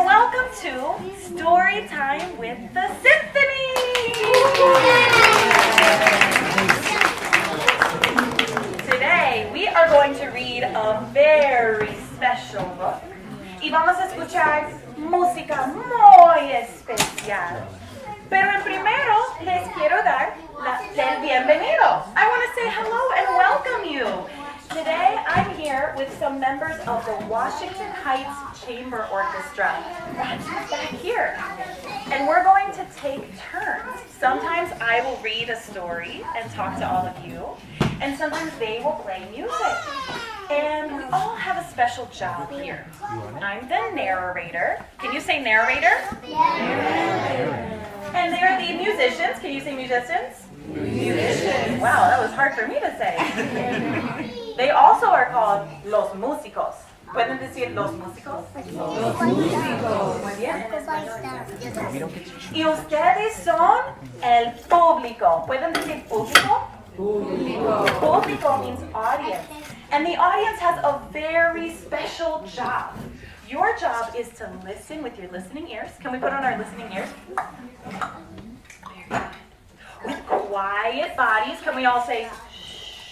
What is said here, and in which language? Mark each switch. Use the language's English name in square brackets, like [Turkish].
[English] Storytime with the Symphony! Today we are going to read a very special book. [Spanish] Y vamos a escuchar música muy especial. Pero en primero les quiero dar el bienvenido. [English] I want to say hello and welcome you. Today I'm here with some members of the Washington Heights Chamber Orchestra. Back here. And we're going to take turns. Sometimes I will read a story and talk to all of you, and sometimes they will play music. And we all have a special job here. I'm the narrator. Can you say narrator? Yeah. And they are the musicians. Can you say musicians? Musicians. Wow, that was hard for me to say. They also are called los músicos. [Spanish] ¿Pueden decir los músicos? Los músicos. Muy bien. Y ustedes son el público. ¿Pueden decir público? Público. [English] Público means audience. And the audience has a very special job. Your job is to listen with your listening ears. Can we put on our listening ears? With quiet bodies, can we all say shh?